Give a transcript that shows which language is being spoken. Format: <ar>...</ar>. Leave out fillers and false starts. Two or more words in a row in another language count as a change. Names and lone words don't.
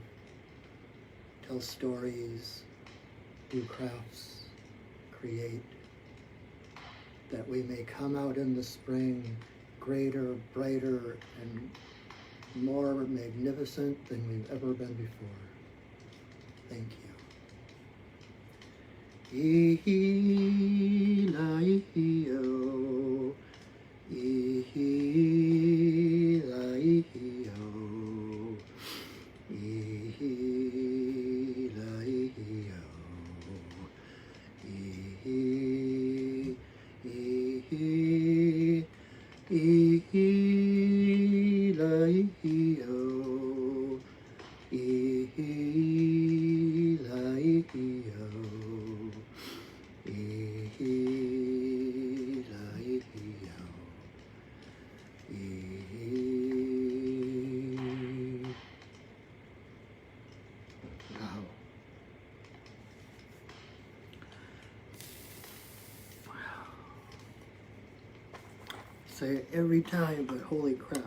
<en>Tell stories, do crafts, create, that we may come out in the spring greater, brighter, and more magnificent than we've ever been before. Thank you. Ihi-la-ihi-o, ihi-la-ihi-o, ihi-la-ihi-o, ihi-la-ihi-o, ihi-la-ihi-o, ihi-la-ihi-o, Wow. Say it every time, but holy crap.</en>